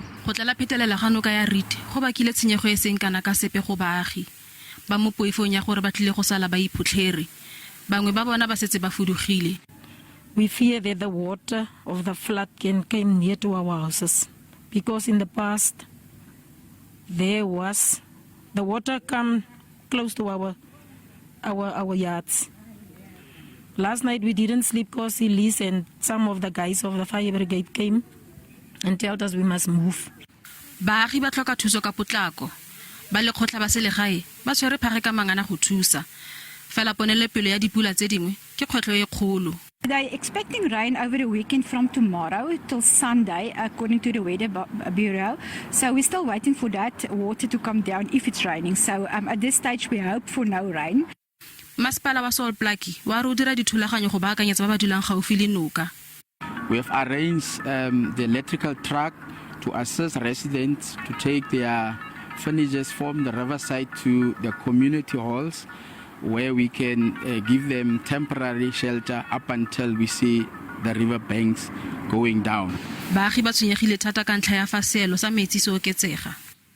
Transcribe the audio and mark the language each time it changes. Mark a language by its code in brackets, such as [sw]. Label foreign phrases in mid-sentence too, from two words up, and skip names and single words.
[tn] Go tlela phetelela ga noka ya Ritchie go bakile tshenyego e seng kana ka sepe go baagi. Ba mo poifong ya gore ba tlile go sala ba iphutlhere. Bangwe ba bona ba setse ba fudugile. [en] We fear that the water of the flood can come near to our houses because in the past the water come close to our yards. Last night we didn't sleep because Elise and some of the guys of the fire brigade came and told us we must move. [tn] Baagi ba tlhoka thuso ka potlako. Ba lekgotla ba selegae ba tshwere phage ka mangana go thusa. Fela ponele pelo ya dipula tse dingwe ke kgwetlho e kgolo. [en] They're expecting rain over the weekend from tomorrow till Sunday, according to the Weather Bureau. So we're still waiting for that water to come down if it's raining. So at this stage, we hope for no rain. [tn] Masipala wa Salt Blackie wa re o dira dithulaganyo go baakanyetsa ba ba dulang gaufi le noka. [en] We have arranged the electrical truck to assist residents to take their furniture from the riverside to the community halls, where we can give them temporary shelter up until we see the river banks going down. [tn] Baagi ba tshwenyegile thata ka ntlha ya fa seelo sa metsi se oketsega.